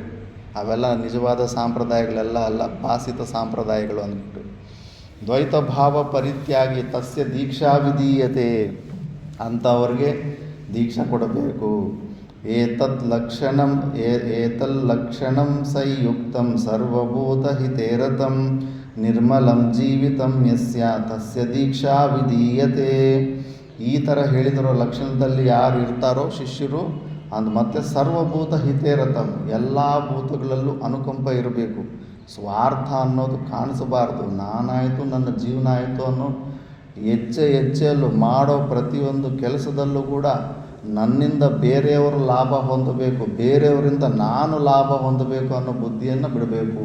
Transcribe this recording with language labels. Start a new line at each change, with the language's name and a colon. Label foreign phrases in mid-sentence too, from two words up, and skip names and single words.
Kannada: ಅವೆಲ್ಲ ನಿಜವಾದ ಸಾಂಪ್ರದಾಯಗಳೆಲ್ಲ ಅಲ್ಲ, ಭಾಸಿತ ಸಾಂಪ್ರದಾಯಗಳು ಅಂದ್ಬಿಟ್ಟು.
Sanskrit: ದ್ವೈತ ಭಾವ ಪರಿತ್ಯಾಗಿ ತಸ್ಯ ದೀಕ್ಷಾ ವಿಧೀಯತೆ.
Kannada: ಅಂಥವ್ರಿಗೆ ದೀಕ್ಷಾ ಕೊಡಬೇಕು.
Sanskrit: ಏತಲ್ಲಕ್ಷಣಂ ಸಂಯುಕ್ತಂ ಸರ್ವಭೂತಹಿತೇರತಂ ನಿರ್ಮಲಂ ಜೀವಿತಂ ಯಸ್ಯ ತಸ್ಯ ದೀಕ್ಷಾ ವಿಧೀಯತೆ.
Kannada: ಈ ಥರ ಹೇಳಿದಿರೋ ಲಕ್ಷಣದಲ್ಲಿ ಯಾರು ಇರ್ತಾರೋ ಶಿಷ್ಯರು, ಅಂದು ಮತ್ತೆ
Sanskrit: ಸರ್ವಭೂತ ಹಿತೇರತಂ,
Kannada: ಎಲ್ಲ ಭೂತಗಳಲ್ಲೂ ಅನುಕಂಪ ಇರಬೇಕು. ಸ್ವಾರ್ಥ ಅನ್ನೋದು ಕಾಣಿಸಬಾರ್ದು. ನಾನಾಯಿತು, ನನ್ನ ಜೀವನ ಆಯಿತು ಅನ್ನೋ ಹೆಜ್ಜೆಯಲ್ಲೂ ಮಾಡೋ ಪ್ರತಿಯೊಂದು ಕೆಲಸದಲ್ಲೂ ಕೂಡ ನನ್ನಿಂದ ಬೇರೆಯವರು ಲಾಭ ಹೊಂದಬೇಕು, ಬೇರೆಯವರಿಂದ ನಾನು ಲಾಭ ಹೊಂದಬೇಕು ಅನ್ನೋ ಬುದ್ಧಿಯನ್ನು ಬಿಡಬೇಕು.